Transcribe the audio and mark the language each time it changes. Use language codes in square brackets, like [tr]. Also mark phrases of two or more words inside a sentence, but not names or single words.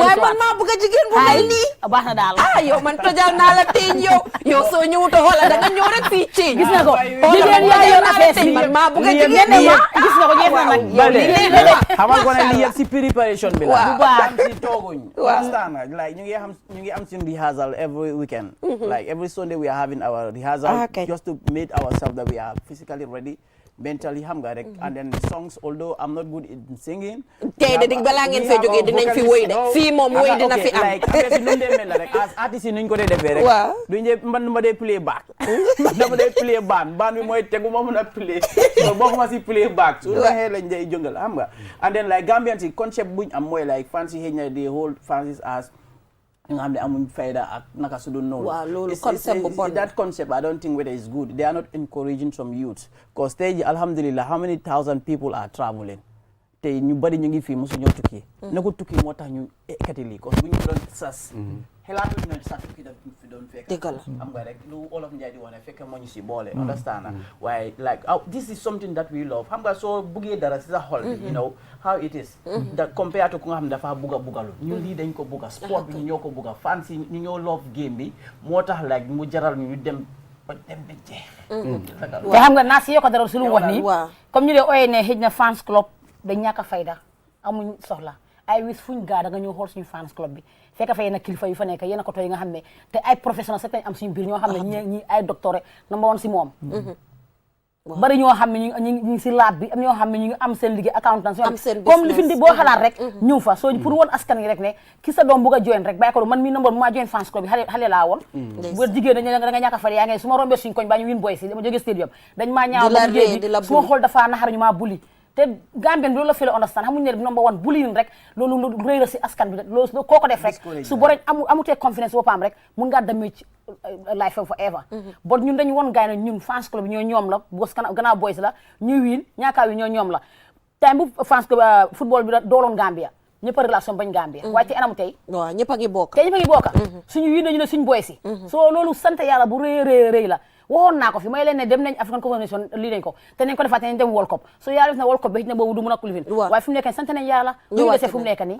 [wo] waaye man maa bëgg a jigéen bu mel nii baax na daal yow man tojal naa la teeñ yow soo ñëwut a xoolal da nga ñëw rek fii ci gis nga ko jigéen yaa yor affaire yi man maa bëgg a jigéen gis nga ko jeex na nag xamal ko ne li yëpp si préparation bi la bu baax si tooguñ [en] understand like [wo] ñu ngi am suñu [en] rehearsal every weekend like every Sunday we are having our rehearsal just to make ourselves that we are physically ready mentally [wo] xam nga rek [en] and then the songs although I'm not good in singing [wo] tey de balaa ngeen fee jógee dinañ fi wéy de fii moom wéy dina fi am like affaire bi nu mu dee mel la rek as artistes yi nuñ ko dee defee rek duñ dee man ma dee [en] play back [wo] dama dee play baan bi mooy tegu ma mën a play so bokkuma si [en] play back [wo] su waxee lañ dee jëngal xam nga and then like Gambian si concept buñ am mooy like fans yi xëy na [en] the whole fans [wo] as nga xam ne amuñ fayda ak naka su dul noonu. waaw loolu concept bu bon [en] that concept I don't think whether it's good. They are not encouraging some youths. Because tey alhamdulillah how many thousand people are traveling. [wo] tey ñu bari ñu ngi fii mosu ñoo tukki. na ko tukki moo tax ñu ekkati lii parce que bu ñu doon sas. xelaatuñu ne sax tukki daf fi doon fekk. dëgg la xam nga rek lu olof Njaay di wax ne fekk moo ñu si boole. understand na waaye [en] like this is something that we love [wo] xam nga soo buggee dara si sa xol bi. [en] you know how it is. that compared to [wo] ku nga xam ne dafa bugga buggalu. ñun lii dañ ko bugga sport bi ñu ñoo ko bugga fans yi ñu ñoo [en] love game [wo] bi moo tax like mu jaral ñu dem ba jeex. te xam nga naa si yokk dara su lu wax nii. comme ñu dee ooyee ne xëj na fans club dañ ñàkk a fayda amuñ soxla ay wis fuñ gaa da nga ñëw xool suñu fans club bi fekk fa yéen kilifa yu fa nekk yéen a ko tooy nga xam ne te ay professionnels sax am suñu biir ñoo xam ne ñi ay docteur [en] number one [wo] si moom bari ñoo xam ne ñu ngi si laab bi am ñoo xam ne ñu ngi am seen liggéey accountant comme li fi ndi boo xalaat rek ñëw fa soo pour woon askan yi rek ne ki sa doom bugg a join rek bàyyi ko man mi number maa join fans club bi xale laa woon bu jigéen dañ da nga ñàkk a fari yaa ngi su ma rombee suñu koñ baa ñu win boy si dama jógee stadium dañ maa ñaaw ba liggéey bi su ma xool dafa naxar ñu maa buli te Gambien loolu la fi la understand xamuñu ne [en] number one [wo] bullying rek loolu rëy la si askan bi loolu koo ko def rek su boree amutee confidence boppam rek mun ngaa demee ci [en] life forever [wo] bon ñun dañu woon gaay na ñun fans club bi ñoo ñoom la bos gannaaw boys la ñuy wiin ñaakaa wi ñoo ñoom la time bu fans club football bi dooloon Gambia ñëpp a relation bañ Gambia waaye te anamu tey waaw ñëpp a ngi bokk tey ñëpp a ngi bokk suñu yi nañu ne suñu boy si so loolu sant yàlla bu rëy la waxoon naa ko fi may leen ne dem nañ African Confederation lii nañ ko te nañ ko defaat nañ dem World Cup so yàlla def na World Cup bi xëy na boobu du mën a kulifin waaye fu mu nekk nii sant nañ yàlla ñu ngi dese fu mu nekk nii